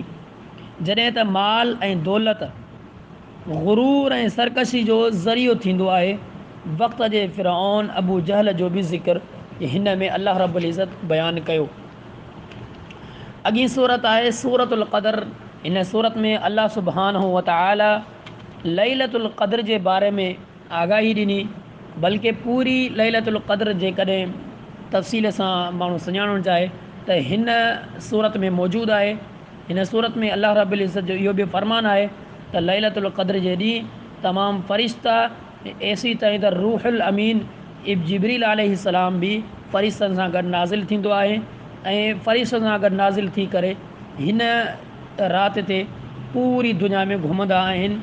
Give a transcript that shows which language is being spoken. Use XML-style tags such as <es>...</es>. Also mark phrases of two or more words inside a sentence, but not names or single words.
<sd>जॾहिं त माल ऐं दौलत गुरूर ऐं सरकशी जो ज़रियो थींदो आहे। वक़्त जे फ़िरऔन अबू जहल जो बि ज़िक्र हिन में अल्लाह</sd> <ar>رب العزة</ar> <sd>बयानु कयो। अॻी सूरत आहे सूरतुल क़दर। हिन सूरत में अल्लाह</sd> <ar>سبحانه وتعالى</ar> <sd>लैलतुल क़द्र जे बारे में आगाही ॾिनी। बल्कि पूरी लैलतुल क़द्र जेकॾहिं तफ़सील सां माण्हू सुञाणणु चाहे त हिन सूरत में मौजूदु आहे। हिन सूरत में अल्लाह</sd> <ar>رب العزة</ar> <sd>जो इहो बि फ़रमानु आहे त लैलतुल क़द्र जे ॾींहुं तमामु फ़रिश्ता, एसी ताईं त रूहुल अमीन जिब्रील अलैहिस्सलाम बि फ़रिश्तनि सां गॾु नाज़िल थींदो आहे ऐं फ़रिश्तनि सां गॾु नाज़िल थी करे हिन राति ते पूरी दुनिया में घुमंदा आहिनि।</sd>